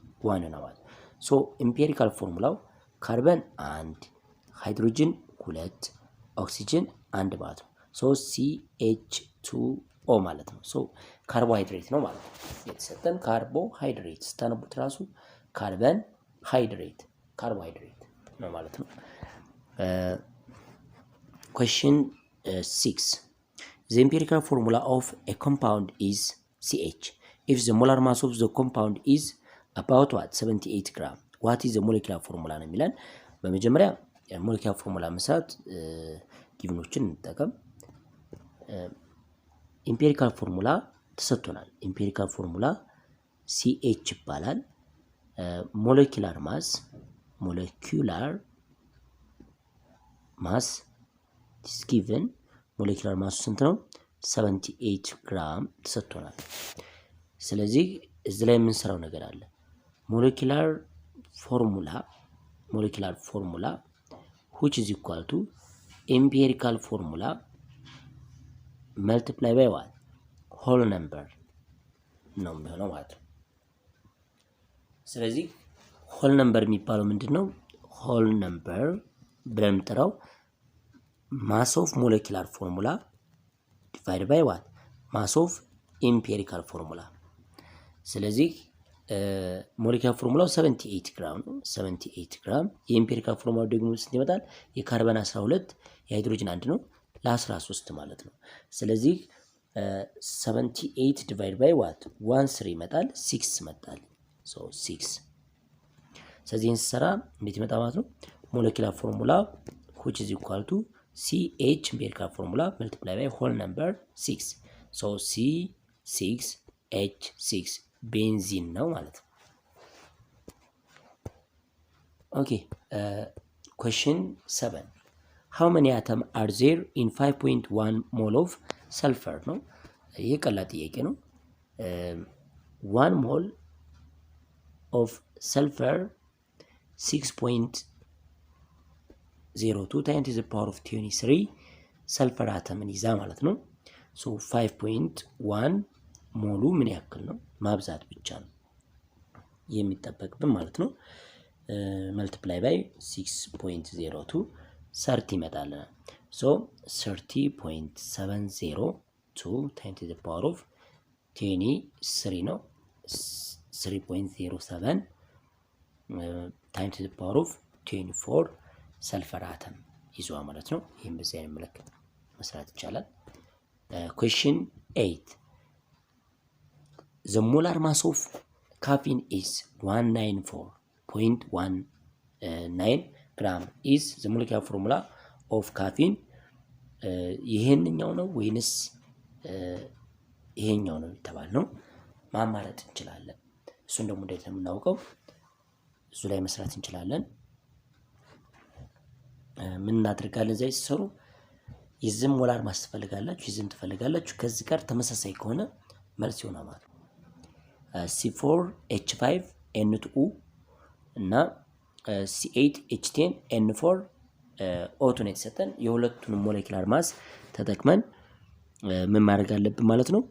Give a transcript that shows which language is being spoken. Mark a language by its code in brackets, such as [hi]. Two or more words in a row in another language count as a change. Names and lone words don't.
[am] 1 ነው ማለት ነው። [en] so empirical formula [am] ካርበን 1 ሃይድሮጂን 2 ኦክሲጂን 1 ማለት ነው። ሶ CH2O ማለት ነው። ሶ ካርቦሃይድሬት ነው ማለት ነው የተሰጠን። ካርቦሃይድሬት ስታነቡት ራሱ ካርበን ሃይድሬት ካርቦሃይድሬት ነው ማለት ነው። [en] question 6 The empirical formula of a compound is CH. If the molar mass of the compound is about what 78 gram, what is the molecular formula [am] ነው የሚለን። በመጀመሪያ [en] molecular formula [am] መስራት ጊቭኖችን እንጠቀም። [en] empirical formula [am] ተሰጥቶናል። [en] empirical formula [am] CH ይባላል። [en] molecular mass is given [am] ሞለኪውላር ማሱ ስንት ነው? 78 ግራም ተሰጥቶናል። ስለዚህ እዚህ ላይ የምንሰራው ነገር አለ። [en] molecular formula which is equal to empirical formula multiply by what whole number [am] ነው የሚሆነው ማለት ነው። ስለዚህ [en] whole number [am] የሚባለው ምንድነው? [en] whole number [am] ብለን የምንጠራው [en] mass of molecular formula divided by what mass of empirical formula። [am] ስለዚህ [en] molecular formula [am] 78 ግራም ነው። 78 ግራም የኢምፔሪካል ፎርሙላው ደግሞ ስንት ይመጣል? የካርበን 12 የሃይድሮጅን 1 ነው ለ13 ማለት ነው። ስለዚህ 78 [en] divide by what [am] 1 ይመጣል 6 ይመጣል። ሶ 6 ስለዚህ እንሰራ እንዴት ይመጣ ማለት ነው? [en] molecular formula which is equal to CH empirical formula multiply by whole number 6 so C6H6 [am] ቤንዚን ነው ማለት ነው። [en] ኦኬ question 7 how many atom are there in 5.1 mole of sulfur [am] ነው። ይሄ ቀላል ጥያቄ ነው። [en] 1 mole of sulfur 6.02 times the power of 23 [am] ሰልፈር አተምን ይዛ ማለት ነው። ሶ 5.1 ሞሉ ምን ያክል ነው? ማብዛት ብቻ ነው የሚጠበቅብን ማለት ነው። [en] multiply by [am] 6.02 30 ይመጣል። ሶ 30.702 [en] times the power of 23 [am] ነው። [en] 3.07 times the power of 24 sulfur atom [am] ይዟል ማለት ነው። ይሄን በዚህ አይነት መልክ መስራት ይቻላል። [en] question 8 the molar mass of caffeine [am] is 194.19 gram is the molecular formula of caffeine ይሄንኛው ነው ወይንስ ይሄኛው ነው የተባለ ነው ማማረጥ እንችላለን። እሱን ደግሞ እንዴት ነው የምናውቀው? እሱ ላይ መስራት እንችላለን። ምን እናደርጋለን? እዚህ ሲሰሩ የዝም [en] molar mass [am] ትፈልጋላችሁ፣ የዝም ትፈልጋላችሁ። ከዚህ ጋር ተመሳሳይ ከሆነ መልስ ይሆናል ማለት ነው። C4H5N2 እና C8H10N4 ኦቱ ነው የተሰጠን። የሁለቱንም [en] molecular mass [am] ተጠቅመን ምን ማድረግ አለብን ማለት ነው?